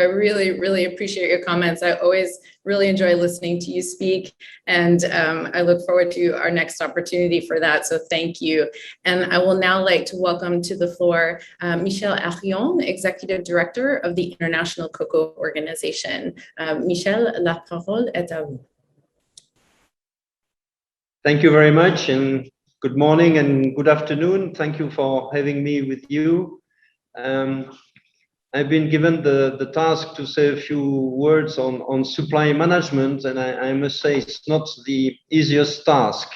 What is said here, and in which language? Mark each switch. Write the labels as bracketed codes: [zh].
[en] I really, really appreciate your comments. I always really enjoy listening to you speak, and I look forward to our next opportunity for that. So thank you. And I will now like to welcome to the floor Michel Arion, Executive Director of the International Cocoa Organization. [fr] Michel, la parole est à vous. [en] Thank you very much, and good morning and good afternoon. Thank you for having me with you. I've been given the task to say a few words on supply management, and I must say it's not the easiest task.